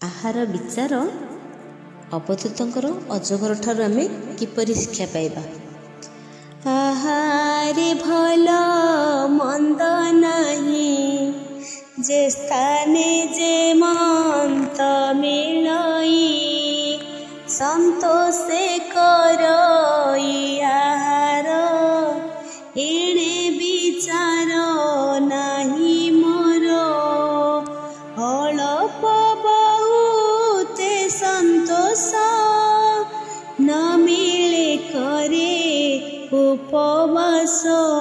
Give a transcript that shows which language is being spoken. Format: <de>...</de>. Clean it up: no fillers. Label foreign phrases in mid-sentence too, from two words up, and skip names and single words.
<or>ବ୍ୟବହାର ବିଚାର ଅବଧୂତଙ୍କର ଅଜଗର ଠାରୁ ଆମେ କିପରି ଶିକ୍ଷା ପାଇବା। ଆହାରେ ଭଲ ମନ୍ଦ ନହିଁ ଯେ ସ୍ଥାନେ ଯେ ମନ୍ତ ମିଳଇ ସନ୍ତୋଷେ କରଇ ଆହାର ଏଣେ ବିଚାର ନହିଁ ମୋର ଅଳ୍ପ ବହୁତେ ସନ୍ତୋଷ ନ ମିଳେ କରେ ଉପବାସ</or>